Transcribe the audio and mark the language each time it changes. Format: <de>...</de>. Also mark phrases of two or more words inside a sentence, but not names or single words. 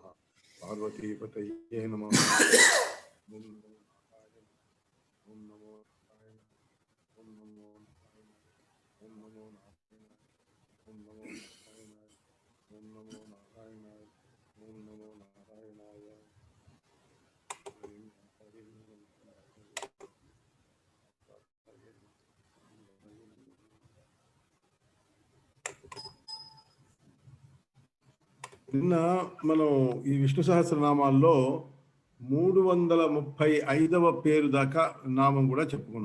<sa>पार्वती पतये नमः। ओम नमो नारायण ओम नमो नारायण ओम नमो नारायण ओम नमो नारायण ओम नमो नारायण ओम नमो नारायण ओम नमो नारायणाय।</sa> <te>నిన్న మనం ఈ విష్ణు సహస్రనామాల్లో 335వ పేరు దాకా నామం కూడా చెప్పుకున్నాం.</te>